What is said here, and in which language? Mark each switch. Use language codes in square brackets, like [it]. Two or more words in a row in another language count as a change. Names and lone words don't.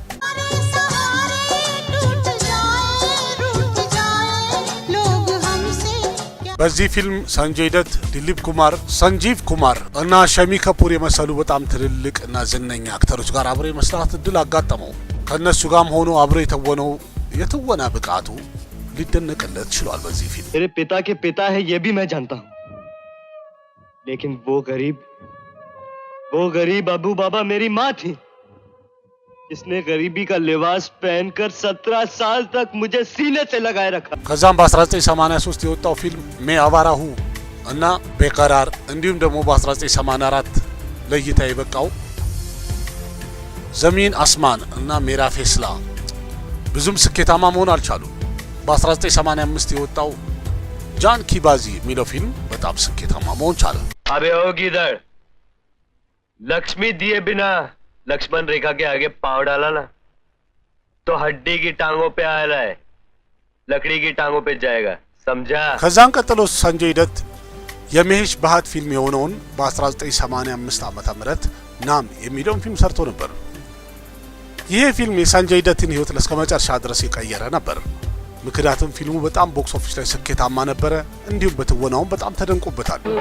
[am] በዚህ ፊልም ሰንጄይ ደት፣ ዲሊፕ ኩማር፣ ሰንጂቭ ኩማር እና ሸሚ ከፑር የመሰሉ በጣም ትልልቅ እና ዝነኛ አክተሮች ጋር አብሮ የመስራት እድል አጋጠመው። ከነሱ ጋርም ሆኖ አብሮ የተወነው የትወና ብቃቱ ሊደነቅለት ችሏል። በዚህ ፊልም [hi] मेरे पिता के पिता है ये भी मैं जानता हूँ, लेकिन वो गरीब अबू बाबा मेरी माँ थी, जिसने गरीबी का लिबास पहनकर 17 साल तक मुझे सीने से लगाए रखा। [am] ከዛም በ1983 የወጣው ፊልም ሜ አባራሁ እና ቤቀራር እንዲሁም ደግሞ በ1984 ለእይታ የበቃው ዘሚን አስማን እና ሜራ ፌስላ ብዙም ስኬታማ መሆን አልቻሉም። በ1985 የወጣው ጃን ኪባዚ የሚለው ፊልም በጣም ስኬታማ መሆን ቻለ። [hi] अबे होगी इधर, लक्ष्मी दिए बिना लक्ष्मण रेखा के आगे पांव डाला ना तो हड्डी की टांगों पे आ रहा है, लकड़ी की टांगों पे जाएगा, समझा? [am] ከዛን ቀጥሎ ሰንጄይ ደት የመሄሽ ባህት ፊልም የሆነውን በ1985 ዓመተ ምህረት ናም የሚለውን ፊልም ሰርቶ ነበር። ይሄ ፊልም የሰንጄይ ደትን ህይወት እስከ መጨረሻ ድረስ የቀየረ ነበር። ምክንያቱም ፊልሙ በጣም [en] box office [am] ላይ ስኬታማ ነበረ። እንዲሁም በትወናውም በጣም ተደንቆበታል።